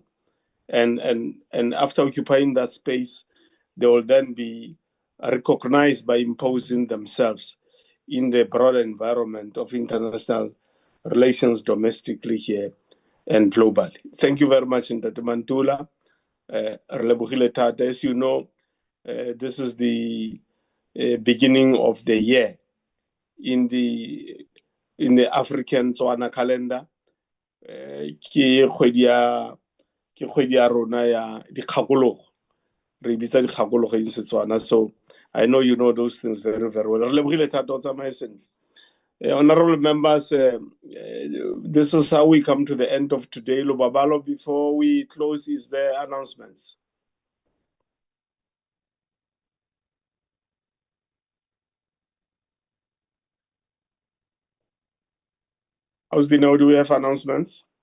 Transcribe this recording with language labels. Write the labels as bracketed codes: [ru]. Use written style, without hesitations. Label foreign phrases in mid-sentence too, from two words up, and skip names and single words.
[en] And after occupying that space, they will then be recognized by imposing themselves in the broader environment of international relations domestically here and globally. Thank you very much, Ntate Mantula. As you know, this is the beginning of the year in the African Tswana calendar. [tn] Ke kgwedi ya rona ya dikgakologo. Re bitsa dikgakologo [en] in Setswana. So I know you know those things very, very well. [tn] Re lebogile thata o tsamaye sentle. [en] Honorable members, this is how we come to the end of today. Lobabalo, before we close, is there announcements? Ausdino, do we have announcements?